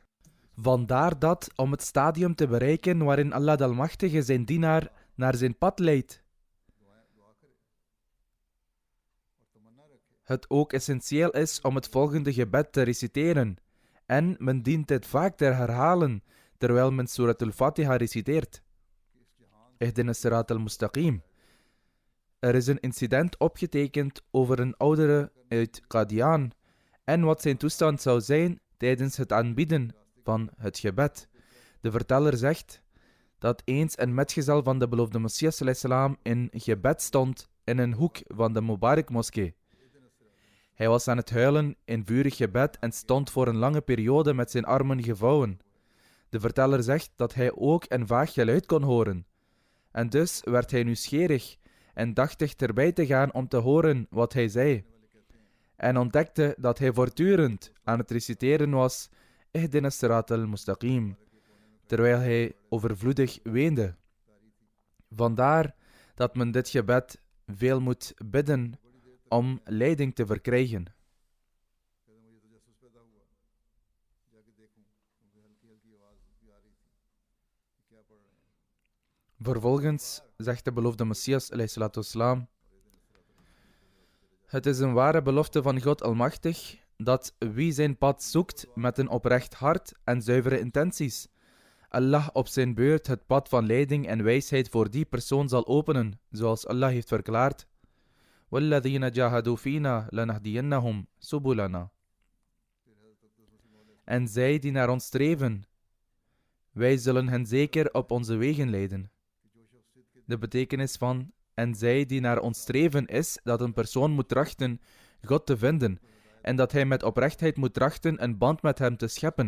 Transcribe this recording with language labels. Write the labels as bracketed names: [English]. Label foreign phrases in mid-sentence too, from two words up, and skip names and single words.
[Dutch] Vandaar dat, om het stadium te bereiken waarin Allah de Almachtige zijn dienaar naar zijn pad leidt, het ook essentieel is om het volgende gebed te reciteren. En men dient dit vaak te herhalen terwijl men Surat al-Fatiha reciteert. [Arabic] اهدنا الصراط المستقيم. [Dutch] Er is een incident opgetekend over een oudere uit Qadian en wat zijn toestand zou zijn tijdens het aanbieden van het gebed. De verteller zegt dat eens een metgezel van de beloofde Messias ﷺ in gebed stond in een hoek van de Mubarak-moskee. Hij was aan het huilen in vurig gebed en stond voor een lange periode met zijn armen gevouwen. De verteller zegt dat hij ook een vaag geluid kon horen. En dus werd hij nieuwsgierig en dacht dichterbij te gaan om te horen wat hij zei. En ontdekte dat hij voortdurend aan het reciteren was: [Arabic] اهدنا الصراط المستقيم, [Dutch] terwijl hij overvloedig weende. Vandaar dat men dit gebed veel moet bidden om leiding te verkrijgen. Vervolgens zegt de beloofde Messias ﷺ: het is een ware belofte van God Almachtig dat wie zijn pad zoekt met een oprecht hart en zuivere intenties, Allah op zijn beurt het pad van leiding en wijsheid voor die persoon zal openen, zoals Allah heeft verklaard: [Arabic] وَالَّذِينَ جَاهَدُوا فِينَا لَنَهْدِيَنَّهُمْ سُبُلَنَا. [Dutch] En zij die naar ons streven, wij zullen hen zeker op onze wegen leiden. De betekenis van en zij die naar ons streven is dat een persoon moet trachten God te vinden en dat hij met oprechtheid moet trachten een band met hem te scheppen.